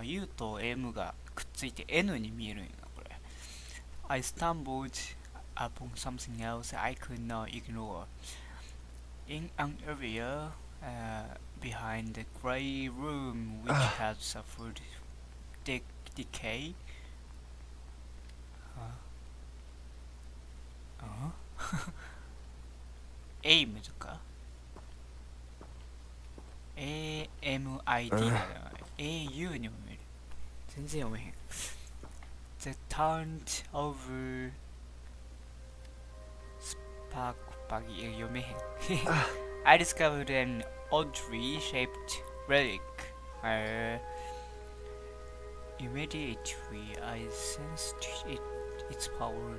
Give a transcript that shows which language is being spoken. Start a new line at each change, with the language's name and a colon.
Japanese: U と M がくっついて N に見えるんやな、これ。
English: I stumbled upon something else I could not ignore. In an area behind the grey room which had suffered decay.
Japanese: AIM とか AMID だよね。 AU にも見える。全然読めへん。
English: The turned over spark buggy
Japanese: 読めへん。
English: I discovered an oddly shaped relic. Immediately I sensed its power.